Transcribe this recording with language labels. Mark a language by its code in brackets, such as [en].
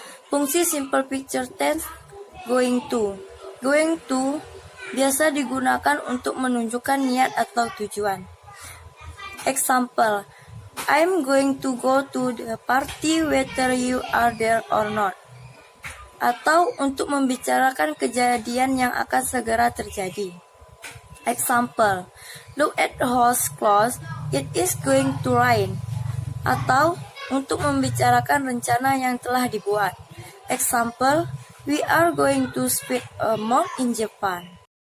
[id] Fungsi simple future tense going to. Going to biasa digunakan untuk menunjukkan niat atau tujuan. [en] Example: I'm going to go to the party whether you are there or not. [id] Atau untuk membicarakan kejadian yang akan segera terjadi. [en] Example: look at the house clothes, it is going to rain. [id] Atau untuk membicarakan rencana yang telah dibuat. [en] Example: we are going to spend a month in Japan.